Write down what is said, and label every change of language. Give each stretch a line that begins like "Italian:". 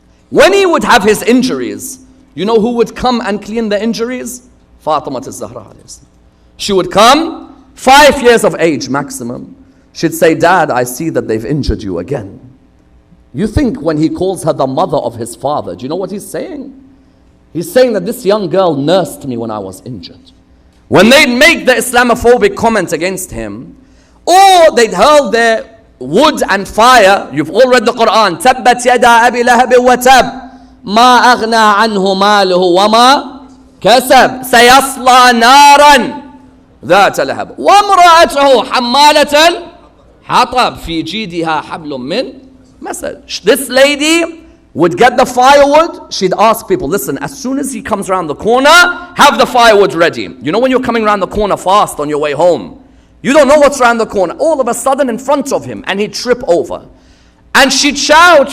English: When he would have his injuries, you know who would come and clean the injuries? Fatima al-Zahra. She would come, 5 years of age maximum. She'd say, Dad, I see that they've injured you again. You think when he calls her the mother of his father, do you know what he's saying? He's saying that this young girl nursed me when I was injured. When they'd make the Islamophobic comment against him, or they'd hurl their wood and fire, you've all read the Quran,
Arabic: تَبَّتْ يَدَا أَبِي لَهَبٍ وَتَبٍ مَا أَغْنَى عَنْهُ مَالُهُ وَمَا كَسَبْ سَيَصْلَى نَارًا ذَاتَ لَهَبٍ وَامْرَأَتُهُ حَمَّالَةً حَطَبٍ فِي جِيدِهَا حَبْلٌ مِّن مسد.
English: This lady would get the firewood. She'd ask people, listen, as soon as he comes around the corner, have the firewood ready. You know when you're coming around the corner fast on your way home, you don't know what's around the corner. All of a sudden in front of him, and he'd trip over. And she'd shout.